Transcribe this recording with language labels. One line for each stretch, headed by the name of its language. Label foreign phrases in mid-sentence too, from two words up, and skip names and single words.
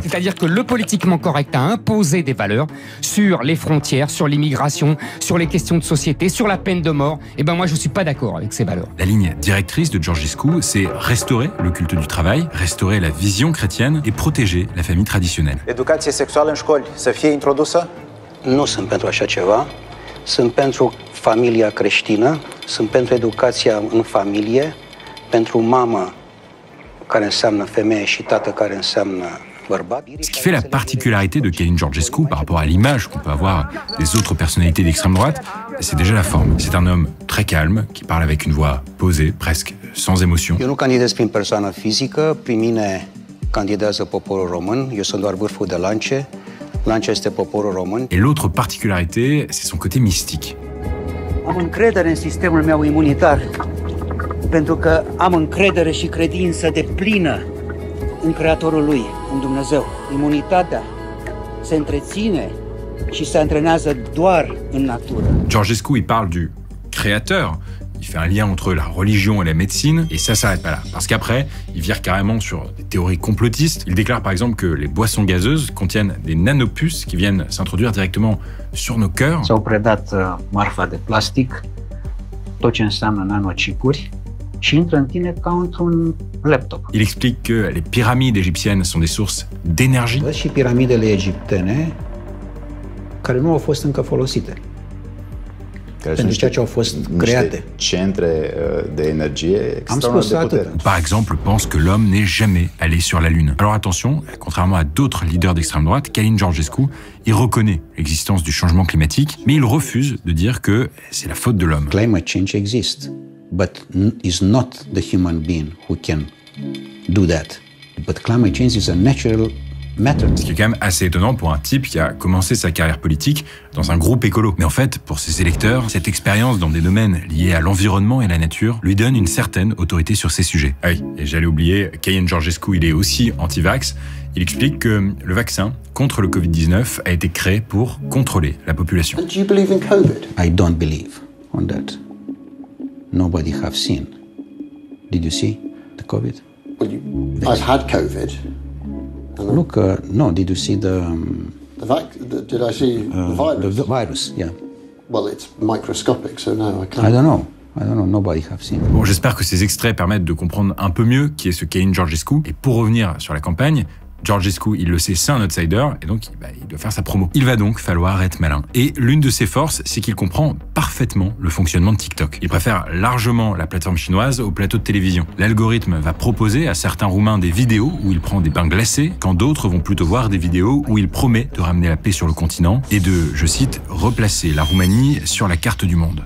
French: C'est-à-dire que le politiquement correct a imposé des valeurs sur les frontières, sur l'immigration, sur les questions de société, sur la peine de mort. Et ben moi je suis pas d'accord avec ces valeurs. La ligne directrice de Georgescu, c'est restaurer le culte du travail, restaurer la vision chrétienne et protéger la famille traditionnelle.
Romanian: Educație sexuală în școli să fie introdusă? Nu sunt pentru așa ceva. Sunt pentru familia creștină, sunt pentru educația în familie, pentru mamă care înseamnă femeie și tată care înseamnă bărbat.
French: Ce qui fait la particularité de Călin Georgescu par rapport à l'image qu'on peut avoir des autres personnalités d'extrême droite, c'est déjà la forme. C'est un homme très calme, qui parle avec une voix posée, presque sans émotion.
Romanian: Eu nu candidez prin persoană fizică, prin mine candidează poporul român, eu sunt doar vârful de lance. Lancia este poporul român.
French: Et l'autre particularité, c'est son côté mystique.
Romanian: Am încredere în sistemul meu imunitar, pentru că am încredere și credință deplină în Creatorul lui, în Dumnezeu. Imunitatea se întreține și se antrenează doar în natură.
French: Georgescu, il parle du créateur. Il fait un lien entre la religion et la médecine, et ça s'arrête pas là. Parce qu'après, il vire carrément sur des théories complotistes. Il déclare par exemple que les boissons gazeuses contiennent des nanopuces qui viennent s'introduire directement sur nos cœurs.
Romanian: S-au predat marfa de plastic, tot ce înseamnă nanocipuri, și intră în tine ca într-un laptop.
French: Il explique que les pyramides égyptiennes sont des sources d'énergie.
Romanian: Și piramidele egiptene care nu au fost încă folosite. Pentru ceea ce au fost create. Centre de energie extraordinar de puternice.
French: Par exemple, pense que l'homme n'est jamais allé sur la Lune. Alors attention, contrairement à d'autres leaders d'extrême droite, Călin Georgescu, il reconnaît l'existence du changement climatique, mais il refuse de dire que c'est la faute de l'homme.
English: Climate change exists, but is not the human being who can do that. But climate change is a natural matter.
French: Ce qui est quand même assez étonnant pour un type qui a commencé sa carrière politique dans un groupe écolo. Mais en fait, pour ses électeurs, cette expérience dans des domaines liés à l'environnement et la nature lui donne une certaine autorité sur ces sujets. Ah oui, et j'allais oublier, Călin Georgescu, il est aussi anti-vax. Il explique que le vaccin contre le Covid-19 a été créé pour contrôler la population.
English: Do you believe in COVID? I don't believe on that. Nobody have seen. Did you see the COVID? Well, I've had COVID. Look, no, did you see the... Did I see the virus? The virus, yeah. Well, it's microscopic, so no, I can't. I don't know, nobody have seen.
French: Bon, j'espère que ces extraits permettent de comprendre un peu mieux qui est ce Călin Georgescu. Et pour revenir sur la campagne, Georgescu, il le sait, c'est un outsider, et donc il doit faire sa promo. Il va donc falloir être malin. Et l'une de ses forces, c'est qu'il comprend parfaitement le fonctionnement de TikTok. Il préfère largement la plateforme chinoise au plateau de télévision. L'algorithme va proposer à certains Roumains des vidéos où il prend des bains glacés, quand d'autres vont plutôt voir des vidéos où il promet de ramener la paix sur le continent et de, je cite, replacer la Roumanie sur la carte du monde.